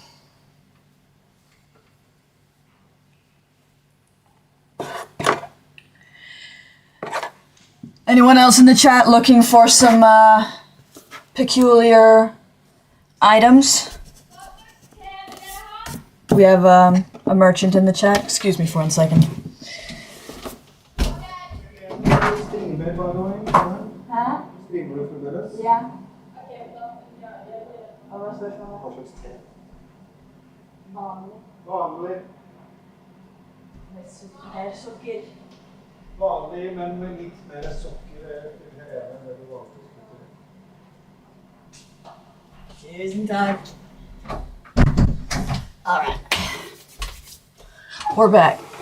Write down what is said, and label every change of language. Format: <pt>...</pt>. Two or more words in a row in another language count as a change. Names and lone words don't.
<en>Anyone else in the chat looking for some peculiar items? We have a merchant in the chat. Excuse me for 1 second. Huh? Yeah.</en> <no>Vanlig, men med litt mer sokker enn det du valgte. Tusen takk.</no> <en>All right. We're back.</en>